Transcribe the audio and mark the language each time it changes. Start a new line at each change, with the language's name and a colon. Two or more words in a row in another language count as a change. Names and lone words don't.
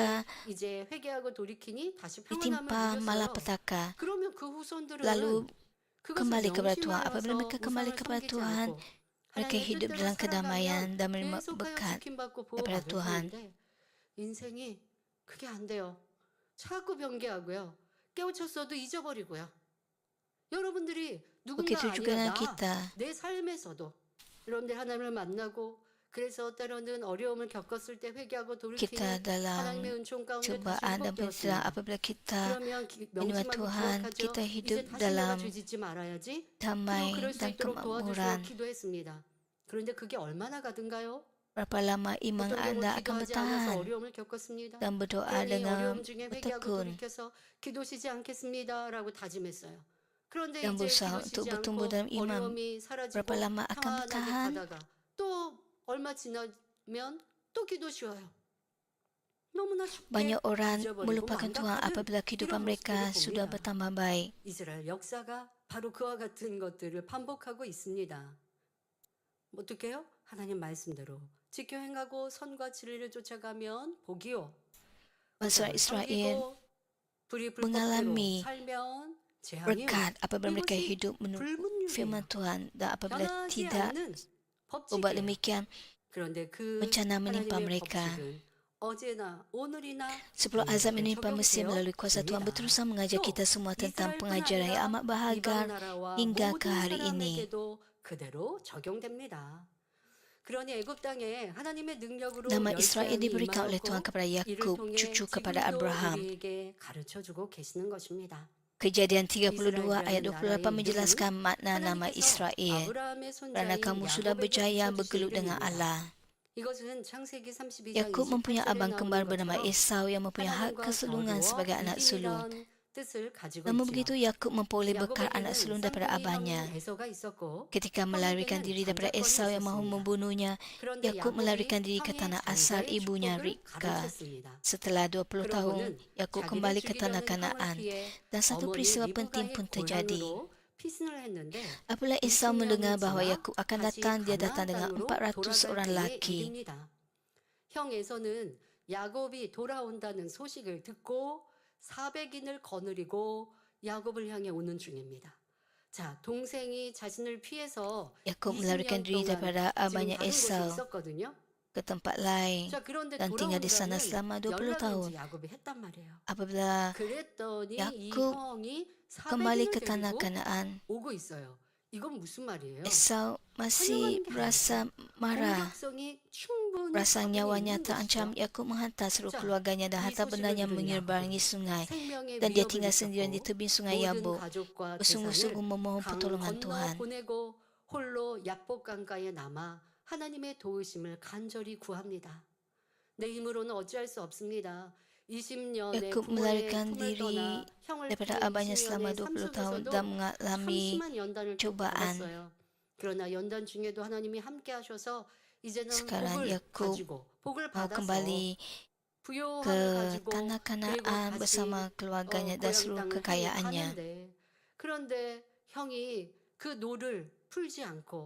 Korean: 때에 이제 회개하고 돌이키니 다시 평안함을
Malay: ditimpa
Korean: 누렸어요.
Malay: malapetaka.
Korean: 그러면 그 후손들은
Malay: Lalu
Korean: 그것을
Malay: kembali kepada Tuhan.
Korean: 명심하여서
Malay: Apabila mereka kembali
Korean: 우상을
Malay: kepada
Korean: 섬기지
Malay: Tuhan,
Korean: 않고
Malay: mereka
Korean: 하나님의
Malay: hidup
Korean: 뜻대로
Malay: dalam kedamaian
Korean: 살아가면
Malay: dan menerima
Korean: 계속하여
Malay: berkat
Korean: 지킴받고
Malay: daripada
Korean: 보호받을
Malay: Tuhan.
Korean: 텐데 인생이 그게 안 돼요. 자꾸 변개하고요. 깨우쳤어도 잊어버리고요. 여러분들이 누군가
Malay: Begitu juga
Korean: 아니라
Malay: dengan kita.
Korean: 내 삶에서도 여러분들 하나님을 만나고 그래서 때로는 어려움을 겪었을 때 회개하고
Malay: Kita
Korean: 돌이키는
Malay: dalam
Korean: 하나님의 은총 가운데 다시
Malay: cubaan dan penyesalan
Korean: 회복되었습니다.
Malay: apabila kita
Korean: 그러면
Malay: menerima
Korean: 명심하고
Malay: Tuhan,
Korean: 기억하죠.
Malay: kita
Korean: 이제
Malay: hidup
Korean: 다시 내가
Malay: dalam
Korean: 죄 짓지 말아야지. 그리고
Malay: damai
Korean: 그럴 수
Malay: dan
Korean: 있도록 도와주시고
Malay: kemakmuran.
Korean: 기도했습니다. 그런데 그게 얼마나 가든가요?
Malay: Berapa lama iman
Korean: 어떤 경우
Malay: anda akan
Korean: 기도하지 않아서
Malay: bertahan
Korean: 어려움을 겪었습니다.
Malay: dan berdoa
Korean: 그러니
Malay: dengan
Korean: 어려움 중에 회개하고
Malay: bertekun
Korean: 돌이켜서 기도시지 않겠습니다라고 다짐했어요. 그런데
Malay: dan
Korean: 이제
Malay: berusaha untuk
Korean: 기도시지
Malay: bertumbuh
Korean: 않고
Malay: dalam iman.
Korean: 어려움이 사라지고
Malay: Berapa lama akan
Korean: 평안하게
Malay: bertahan?
Korean: 가다가 또 얼마 지나면 또 기도 쉬어요. 너무나 쉽게
Malay: Banyak orang
Korean: 잊어버리고
Malay: melupakan Tuhan
Korean: 망각하는
Malay: apabila kehidupan
Korean: 이런
Malay: mereka
Korean: 모습들을
Malay: sudah
Korean: 봅니다.
Malay: bertambah baik.
Korean: 이스라엘 역사가 바로 그와 같은 것들을 반복하고 있습니다. 어떻게 해요? 하나님 말씀대로 지켜 행하고 선과 진리를 쫓아가면 복이요.
Malay: Bangsa Israel
Korean: 섬기고 불이 불법대로
Malay: mengalami
Korean: 살면 재앙이요.
Malay: berkat apabila mereka
Korean: 이것이
Malay: hidup menurut firman
Korean: 불문율이에요.
Malay: Tuhan dan apabila
Korean: 변하지
Malay: tidak
Korean: 않는
Malay: berbuat
Korean: 법칙이에요.
Malay: demikian,
Korean: 그런데 그
Malay: bencana menimpa
Korean: 하나님의
Malay: mereka.
Korean: 법칙은 어제나 오늘이나
Malay: Sebelum azab menimpa
Korean: 적용되어
Malay: Mesir melalui kuasa Tuhan
Korean: 있습니다.
Malay: berusaha mengajar
Korean: 또
Malay: kita semua tentang
Korean: 이스라엘뿐
Malay: pengajaran yang
Korean: 아니라
Malay: amat
Korean: 이방
Malay: berharga
Korean: 나라와
Malay: hingga
Korean: 모든
Malay: ke hari ini.
Korean: 사람에게도 그대로 적용됩니다. 그러니 애굽 땅에 하나님의 능력으로
Malay: Nama Israel
Korean: 열재앙이
Malay: diberikan oleh Tuhan
Korean: 임하였고
Malay: kepada
Korean: 이를
Malay: Yakub,
Korean: 통해
Malay: cucu kepada
Korean: 지금도
Malay: Abraham.
Korean: 우리에게 가르쳐주고 계시는 것입니다.
Malay: Kejadian 32 ayat
Korean: 이스라엘이라는
Malay: 28
Korean: 나라의
Malay: menjelaskan makna nama
Korean: 하나님께서
Malay: Israel.
Korean: 아브라함의
Malay: Kerana
Korean: 손자인
Malay: kamu sudah
Korean: 야곱에게
Malay: berjaya
Korean: 붙여주신
Malay: bergelut dengan
Korean: 이름입니다.
Malay: Allah.
Korean: 이것은 창세기 32장
Malay: Yakub mempunyai
Korean: 28절에
Malay: abang
Korean: 나오는
Malay: kembar bernama
Korean: 것처럼
Malay: Esau yang mempunyai hak
Korean: 하나님과
Malay: kesulungan
Korean: 겨루어
Malay: sebagai anak sulung.
Korean: 이기리란 뜻을 가지고
Malay: Namun
Korean: 있지요.
Malay: begitu Yakub memperoleh berkat anak
Korean: 야곱에게는
Malay: sulung daripada
Korean: 쌍둥이 형
Malay: abahnya.
Korean: 에서가 있었고
Malay: Ketika melarikan diri daripada
Korean: 장자권이
Malay: Esau yang mahu
Korean: 있었습니다.
Malay: membunuhnya,
Korean: 그런데
Malay: Yakub melarikan diri ke
Korean: 형의
Malay: tanah asal
Korean: 장자의
Malay: ibunya
Korean: 축복을
Malay: Ribka.
Korean: 가르쳤습니다.
Malay: Setelah 20 tahun,
Korean: 그러고는
Malay: Yakub
Korean: 자기를
Malay: kembali ke tanah
Korean: 죽이려는 형을
Malay: Kanaan.
Korean: 피해
Malay: Dan satu
Korean: 어머니
Malay: peristiwa
Korean: 리브가의
Malay: penting pun terjadi.
Korean: 고난으로 피신을 했는데
Malay: Apabila Esau
Korean: 20년이
Malay: mendengar bahawa
Korean: 지나
Malay: Yakub akan
Korean: 다시
Malay: datang, dia datang
Korean: 가나안
Malay: dengan
Korean: 땅으로
Malay: 400
Korean: 돌아갈
Malay: orang
Korean: 때의
Malay: lelaki.
Korean: 일입니다. 형 에서는 야곱이 돌아온다는 소식을 듣고 400인을 거느리고 야곱을 향해 오는 중입니다. 자, 동생이 자신을 피해서
Malay: Yakub
Korean: 20년
Malay: melarikan diri
Korean: 동안
Malay: daripada
Korean: 지금
Malay: abahnya
Korean: 다른 곳에
Malay: Esau
Korean: 있었거든요.
Malay: ke tempat lain
Korean: 자, 그런데
Malay: dan tinggal di sana
Korean: 돌아온다는
Malay: selama 20
Korean: 연락을
Malay: tahun.
Korean: 이제 야곱이 했단 말이에요.
Malay: Apabila
Korean: 그랬더니 이
Malay: Yakub
Korean: 형이
Malay: kembali
Korean: 400인을
Malay: ke tanah
Korean: 데리고
Malay: Kanaan,
Korean: 오고 있어요. 이건 무슨 말이에요?
Malay: Esau
Korean: 환영하는
Malay: masih
Korean: 게
Malay: merasa
Korean: 아니죠.
Malay: marah.
Korean: 공격성이 충분히
Malay: Rasa
Korean: 가군이
Malay: nyawanya
Korean: 있는
Malay: terancam,
Korean: 것이죠.
Malay: Yakub menghantar seluruh
Korean: 자,
Malay: keluarganya dan
Korean: 이
Malay: harta
Korean: 소식을
Malay: bendanya
Korean: 들은
Malay: menyeberangi
Korean: 야곱은
Malay: sungai.
Korean: 생명의
Malay: Dan dia
Korean: 위협을
Malay: tinggal sendirian di
Korean: 느꼈고
Malay: tebing sungai
Korean: 모든
Malay: Yabok,
Korean: 가족과
Malay: bersungguh-sungguh
Korean: 재산을
Malay: memohon
Korean: 강
Malay: pertolongan
Korean: 건너
Malay: Tuhan.
Korean: 보내고 홀로 야복 강가에 남아 하나님의 도우심을 간절히 구합니다. 내 힘으로는 어찌할 수 없습니다. 20년의
Malay: Yakub
Korean: 부모의
Malay: melarikan
Korean: 품을 떠나
Malay: diri
Korean: 형을
Malay: daripada
Korean: 피해
Malay: abahnya selama
Korean: 20년의 삶
Malay: 20 tahun
Korean: 속에서도
Malay: dan mengalami
Korean: 30만 연단을 또
Malay: cobaan.
Korean: 받았어요. 그러나 연단 중에도 하나님이 함께 하셔서 이제는
Malay: Sekarang
Korean: 복을
Malay: Yakub
Korean: 가지고 복을
Malay: mau
Korean: 받아서
Malay: kembali
Korean: 부요함을
Malay: ke
Korean: 가지고
Malay: tanah
Korean: 그리고
Malay: Kanaan
Korean: 다시
Malay: bersama keluarganya dan
Korean: 고향
Malay: seluruh
Korean: 땅을 향해
Malay: kekayaannya.
Korean: 가는데 그런데 형이 그 노를 풀지 않고